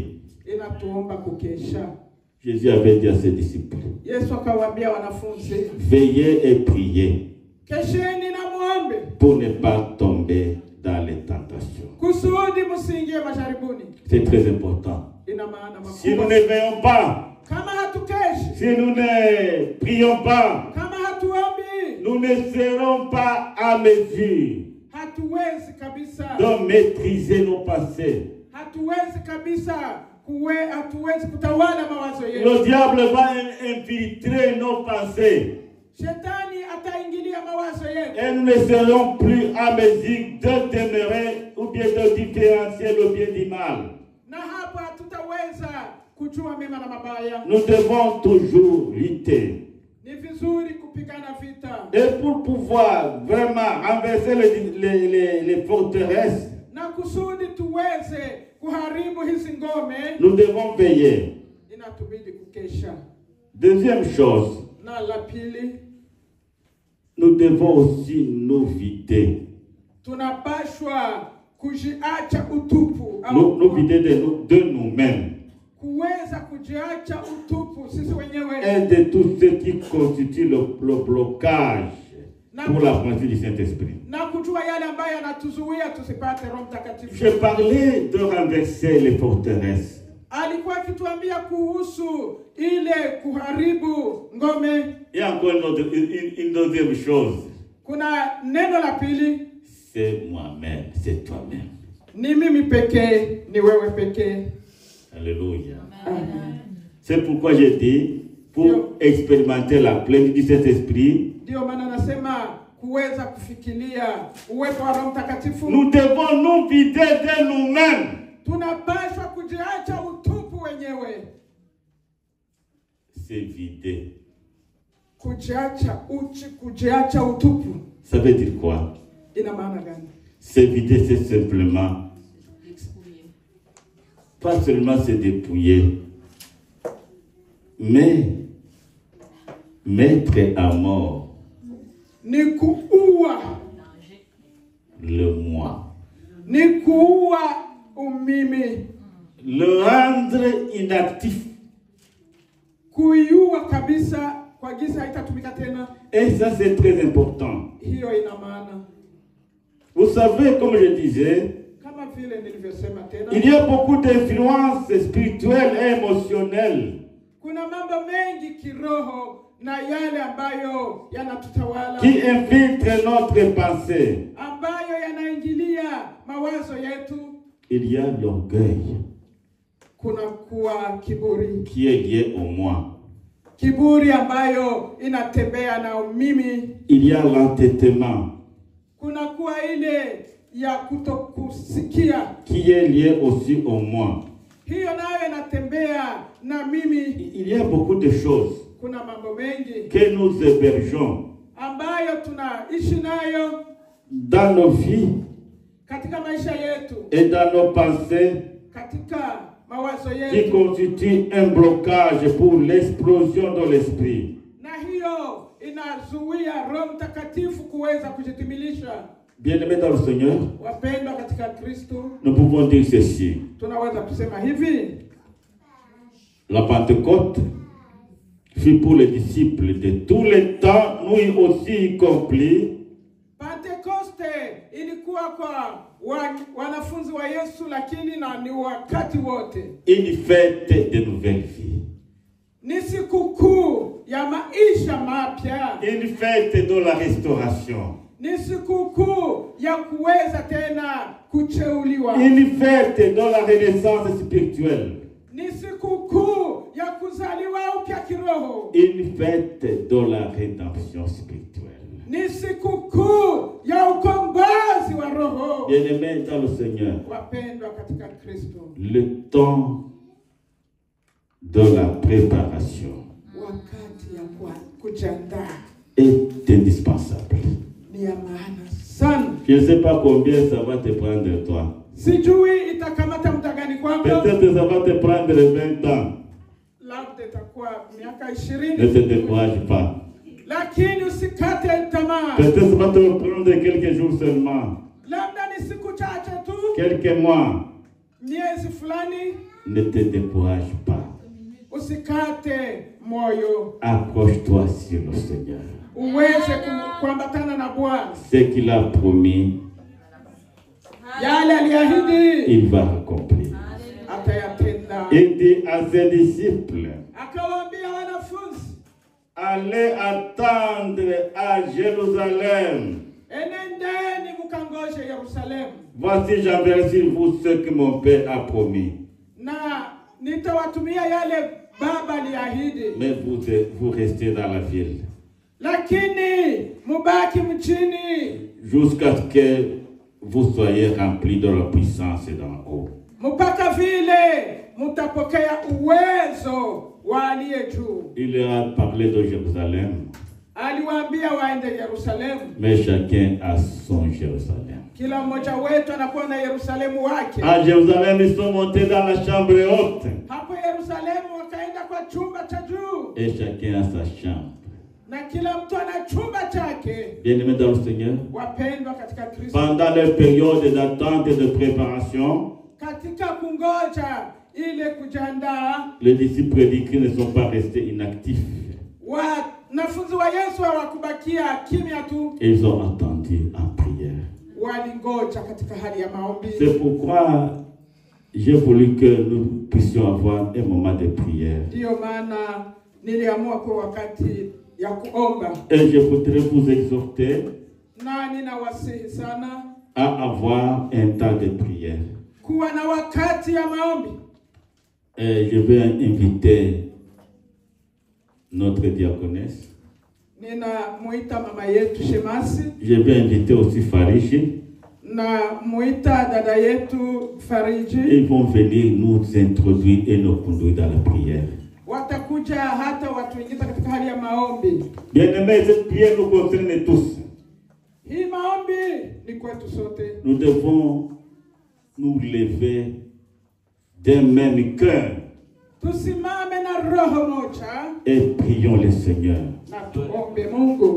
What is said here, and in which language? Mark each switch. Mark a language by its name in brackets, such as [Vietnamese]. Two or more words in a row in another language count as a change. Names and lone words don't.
[Swahili] inatuomba kukesha. [French] Jésus avait dit à ses disciples, [Swahili] Yesu akawaambia wanafunzi, [French] veillez et priez [Swahili] kesheni na muombe [French] pour ne pas tomber dans les tentations. [Swahili] kusudi msiingie majaribuni. [French] C'est très important. [Swahili] Ina maana [French] Si nous [Swahili] makubwa. [French] ne veillons pas, [Swahili] Kama hatukeshi, [French] si nous ne prions pas, [Swahili] kama hatuombi, [French] nous ne serons pas à mesure [Swahili] hatuwezi kabisa, [French] de maîtriser nos pensées. [Swahili] hatuwezi kabisa hatuwezi kutawala mawazo yetu. [French] Le diable va infiltrer nos pensées [Swahili] Shetani ataingilia mawazo yetu. [French] et nous ne serons plus à mesure de demeurer ou bien de différencier le bien du mal. [Swahili] Na hapa hatutaweza kujua mema na mabaya. [French] Nous devons toujours lutter. [Swahili] Ni vizuri kupigana vita. [French] Et pour pouvoir vraiment renverser les forteresses, [Swahili] Na kusudi tuweze kuharibu hizi ngome, [French] nous devons veiller. [Swahili] inatubidi kukesha. [French] Deuxième chose, [Swahili] Na la pili, [French] nous devons aussi nous vider. [Swahili] tunapashwa kujiacha utupu [French] Nous vider de nous-mêmes [Swahili] kuweza kujiacha utupu sisi wenyewe [French] et de tout ce qui constitue le blocage pour la pratique du Saint-Esprit. [Swahili] na kujua yale ambayo yanatuzuia tusipate Roho Mtakatifu. [French] Je parlais de renverser les forteresses. [Swahili] Alikuwa akituambia kuhusu ile kuharibu ngome. [French] Et encore une deuxième chose, [Swahili] Kuna neno la pili, [French] c'est moi-même, c'est toi-même. [Swahili] ni mimi pekee, ni wewe pekee. [French] Alléluia. [Swahili] Amen. [French] C'est pourquoi j'ai dit, pour expérimenter la plénitude du Saint-Esprit, [Swahili] Ndio maana nasema kuweza kufikiria uwepo wa Roho Mtakatifu, [French] nous devons nous vider de nous-mêmes. [Swahili] tunapaswa kujiacha utupu wenyewe. [French] C'est vider. [Swahili] Kujiacha uchi, kujiacha utupu [French] Ça veut dire quoi? [Swahili] ina maana gani? [French] Se vider, c'est simplement, pas seulement se dépouiller, mais mettre à mort [Swahili] Ni kuua, [French] le moi, [Swahili] ni kuua umimi, [French] le rendre inactif. [Swahili] kuiua kabisa kwa giza haitatumika tena. [French] Et ça, c'est très important. [Swahili] Hiyo ina maana, [French] Vous savez, comme je disais, [Swahili] kama vile nilivyosema tena, [French] il y a beaucoup d'influences spirituelles et émotionnelles [Swahili] kuna mambo mengi kiroho na yale ambayo yanatutawala, [French] qui infiltrent notre pensée. [Swahili] ambayo yanaingilia mawazo yetu. [French] Il y a l'orgueil [Swahili] Kuna kuwa kiburi, [French] qui est lié au moi. [Swahili] kiburi ambayo inatembea na mimi. [French] Il y a l'entêtement [Swahili] Kuna kuwa ile ya kutokusikia, [French] qui est lié aussi au moi. [Swahili] hiyo nayo inatembea na mimi. [French] Il y a beaucoup de choses [Swahili] Kuna mambo mengi [French] que nous hébergeons [Swahili] ambayo tunaishi nayo [French] dans nos vies [Swahili] katika maisha yetu, [French] et dans nos pensées [Swahili] katika mawazo [French] qui [Swahili] yetu, [French] constituent un blocage pour l'explosion de l'esprit. [Swahili] na hiyo inazuia Roho Mtakatifu kuweza kujitimilisha. [French] Bien-aimés dans le Seigneur, [Swahili] Wapendwa katika Kristo, [French] nous pouvons dire ceci. [Swahili] tunaweza kusema hivi: [French] La Pentecôte fut pour les disciples de tous les temps, nous aussi y compris, [Swahili] Pentekoste ilikuwa kwa wanafunzi wa Yesu, lakini na ni wakati wote. [French] une fête de nouvelle vie. [Swahili] Ni sikukuu ya maisha mapya, [French] Une fête de la restauration. [Swahili] ni sikukuu ya kuweza tena kucheuliwa, [French] Une fête de la renaissance spirituelle. [Swahili] ni sikukuu ya kuzaliwa upya kiroho, [French] Une fête de la rédemption spirituelle. [Swahili] ni sikukuu ya ukombozi wa roho. [French] Bien-aimés dans le Seigneur, [Swahili] Wapendwa katika Kristo, [French] le temps de la préparation [Swahili] wakati ya kujiandaa [French] est indispensable. [Swahili] ni ya maana sana. [French] Je ne sais pas combien ça va te prendre toi. [Swahili] Sijui itakamata muda gani kwako, [French] Peut-être ça va te prendre 20 ans. [Swahili] labda itakuwa miaka [French] Ne [Swahili] 20, [French] te décourage pas. [Swahili] lakini usikate tamaa. [French] Peut-être ça va te prendre quelques jours seulement. [Swahili] Labda ni siku chache tu, [French] Quelques mois. [Swahili] miezi fulani. [French] Ne te décourage pas. [Swahili] Usikate moyo, [French] Accroche-toi sur le Seigneur. [Swahili] uweze kuambatana na Bwana. [French] Ce qu'il a promis, [Swahili] yale aliahidi [French] il va accomplir. [Swahili] atayatenda. [French] Il dit à ses disciples, [Swahili] Akawaambia wanafunzi, [French] allez attendre à Jérusalem. [Swahili] enendeni mkangoje Yerusalemu, [French] Voici j'enverrai sur vous ce que mon Père a promis. [Swahili] na nitawatumia yale Baba aliahidi, [French] Mais vous restez dans la ville [Swahili] lakini mubaki mchini [French] jusqu'à ce que vous soyez remplis de la puissance d'en haut. [Swahili] mpaka vile mutapokea uwezo wa aliye juu. [French] Il a parlé de Jérusalem, [Swahili] Aliwaambia waende Yerusalemu. [French] mais chacun a son Jérusalem. [Swahili] Kila mmoja wetu anakuwa na Yerusalemu wake. [French] À Jérusalem, ils sont montés dans la chambre haute. [Swahili] Hapo Yerusalemu wakaenda kwa chumba cha juu, [French] Et chacun a sa chambre. [Swahili] na kila mtu ana chumba chake. [French] Bien-aimés dans le Seigneur, [Swahili] Wapendwa katika Kristo, [French] pendant leur période d'attente et de préparation, [Swahili] katika kungoja ile kujiandaa, [French] les disciples dit qu'ils ne sont pas restés inactifs. [Swahili] wanafunzi wa Yesu hawakubakia kimya tu, [French] Ils ont attendu en prière. [Swahili] walingoja katika hali ya maombi. [French] C'est pourquoi j'ai voulu que nous puissions avoir un moment de prière. [Swahili] Ndiyo maana niliamua kwa wakati ya kuomba, [French] Et je voudrais vous exhorter [Swahili] na ninawasihi sana [French] à avoir un temps de prière. [Swahili] kuwa na wakati ya maombi. [French] Et je vais inviter notre diaconesse. [Swahili] Ninamuita mama yetu Shemasi, [French] Je vais inviter aussi Farishi. [Swahili] na muita dada yetu Fariji. [French] Ils vont venir nous introduire et nous conduire dans la prière. [Swahili] Watakuja hata watuingiza katika hali ya maombi. [French] Bien-aimés, cette prière nous concerne tous. [Swahili] Hii maombi ni kwetu sote. [French] Nous devons nous lever d'un même cœur [Swahili] Tusimame na roho moja [French] et prions le Seigneur. [Swahili] na tuombe Mungu.